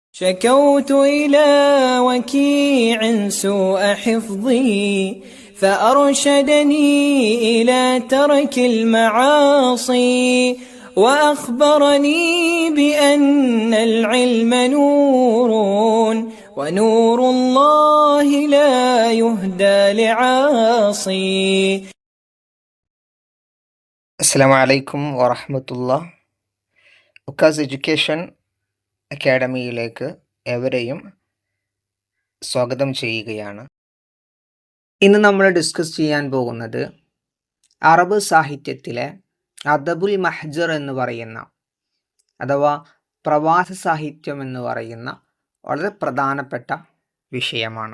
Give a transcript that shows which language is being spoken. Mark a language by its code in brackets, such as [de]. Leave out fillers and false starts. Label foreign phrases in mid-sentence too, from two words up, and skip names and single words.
[ar] شكوت إلى وكيع سوء حفظي فأرشدني إلى ترك المعاصي وأخبرني بأن العلم نور ونور الله لا يهدى لعاصي. السلام عليكم ورحمة الله. [ml] ഉക്കാസ് എഡ്യൂക്കേഷൻ അക്കാഡമിയിലേക്ക് ഏവരെയും സ്വാഗതം ചെയ്യുകയാണ്. ഇന്ന് നമ്മൾ ഡിസ്കസ് ചെയ്യാൻ പോകുന്നത് അറബ് സാഹിത്യത്തിലെ [ar] أدب المهجر [ml] എന്ന് പറയുന്ന അഥവാ പ്രവാസ സാഹിത്യം എന്ന് പറയുന്ന വളരെ പ്രധാനപ്പെട്ട വിഷയമാണ്.